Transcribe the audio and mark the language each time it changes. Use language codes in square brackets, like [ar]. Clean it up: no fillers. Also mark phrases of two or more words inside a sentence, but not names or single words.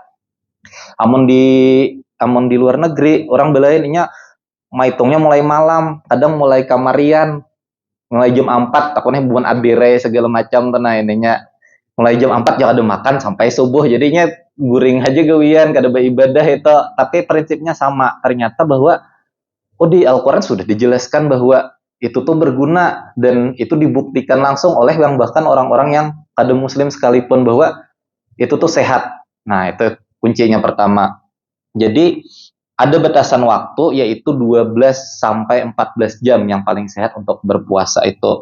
[bjn] Amun di luar negeri orang belainnya mahitungnya mulai malam, kadang mulai kamarian, mulai jam 4 takutnya bukan abire segala macam tenang ininya. Mulai jam 4 jangan ada makan sampai subuh, jadinya guring aja gawian kada beribadah itu. Tapi prinsipnya sama, ternyata bahwa di Al-Quran sudah dijelaskan bahwa itu tuh berguna dan itu dibuktikan langsung oleh yang bahkan orang-orang yang kada muslim sekalipun bahwa itu tuh sehat. [id] Nah itu kuncinya pertama. Jadi ada batasan waktu yaitu 12 sampai 14 jam yang paling sehat untuk berpuasa itu.